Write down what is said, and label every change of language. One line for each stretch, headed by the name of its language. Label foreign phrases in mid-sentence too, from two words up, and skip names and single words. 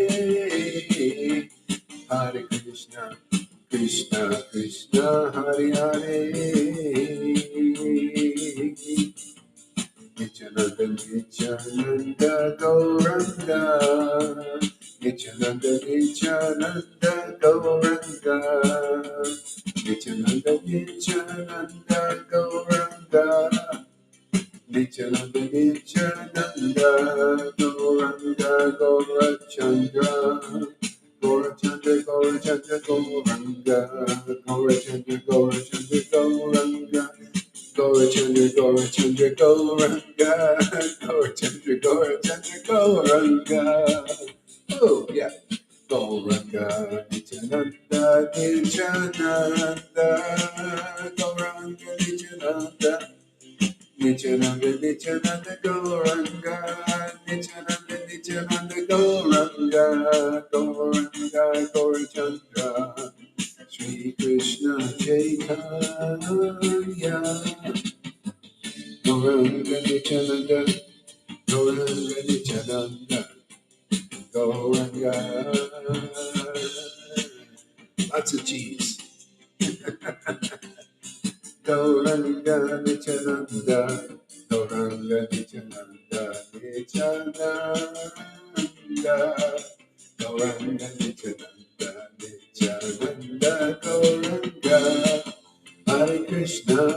Sanskrit: Hare Krishna, Krishna, Hare Hare, Nityananda, Nityananda, Gauranga, Nityananda, Nityananda, Gauranga, Nityananda, Nityananda, Gauranga, Nityananda, Nityananda, Gauranga, Gaurachandra, Gaurachandra, Gaurachandra, Gauranga, Gaurachandra, Gaurachandra, Gauranga, Gaurachandra, Gaurachandra, Gauranga, Gaurachandra, Gaurachandra, Gauranga.
English: Oh, yeah.
Sanskrit: Gauranga, Nityananda, Nityananda, Gauranga, Nityananda, Nityananda, Nityananda, Gauranga, Nityananda, Nityananda, Gauranga, Gauranga, Gaurachandra, Shri Krishna Chaitanya, Gauranga, Nityananda, Gauranga, Nityananda, Gauranga.
English: Lots of cheese.
Sanskrit: Gauranga Nityananda, Gauranga Nityananda, Nityananda, Gauranga Nityananda, Nityananda, Gauranga, Hare Krishna,